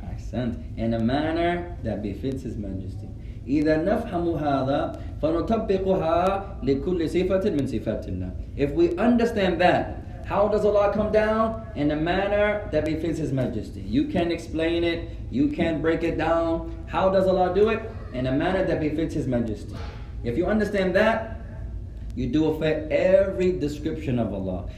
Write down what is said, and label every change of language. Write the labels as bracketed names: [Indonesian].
[Arabic] أحسنت. [English] In a manner that befits His Majesty. [Arabic] إذا نفهم هذا فنطبقها لكل صفة من صفات الله. [English] If we understand that, how does Allah come down? In a manner that befits His Majesty. You can't explain it. You can't break it down. How does Allah do it? In a manner that befits His Majesty. If you understand that, you do it for every description of Allah.